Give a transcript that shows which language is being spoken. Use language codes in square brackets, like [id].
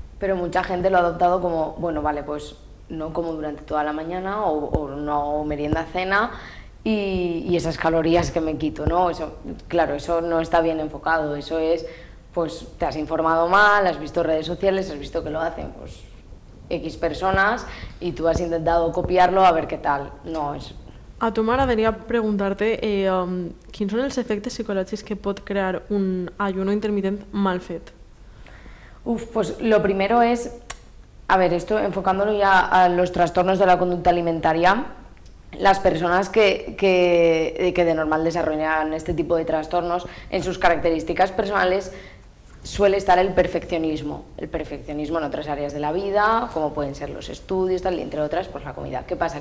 [es] Pero mucha gente lo ha adoptado como, bueno, vale, pues no como durante toda la mañana o no merienda cena y esas calorías que me quito, ¿no? Eso, claro, eso no está bien enfocado, eso es, pues te has informado mal, has visto redes sociales, has visto que lo hacen pues X personas y tú has intentado copiarlo a ver qué tal. No, es... [ca] A tu m'agradaria preguntar-te quins són els efectes psicològics que pot crear un ayuno intermitent mal fet. [es] Pues lo primero es, a ver, esto enfocándolo ya a los trastornos de la conducta alimentaria, las personas que de normal desarrollan este tipo de trastornos, en sus características personales suele estar el perfeccionismo en otras áreas de la vida, como pueden ser los estudios, tal, y entre otras, pues la comida. ¿Qué pasa?